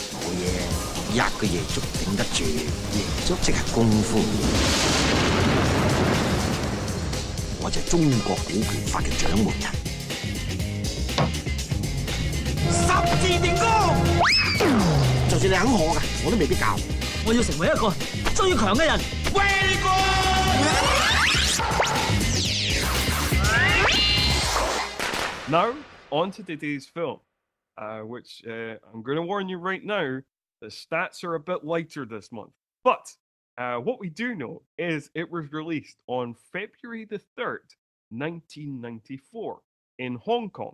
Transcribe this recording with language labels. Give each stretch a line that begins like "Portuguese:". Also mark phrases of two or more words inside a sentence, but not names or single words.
Cantonese: 冇嘢，一個夜粥頂得住，夜粥即係功夫。我就係中國股權法嘅掌門人。十字電光，就算你肯學㗎，我都未必教。我要成為一個最強嘅人。
English: Very good! Now, on to today's film, which I'm going to warn you right now, the stats are a bit lighter this month. But what we do know is it was released on February the 3rd, 1994, in Hong Kong.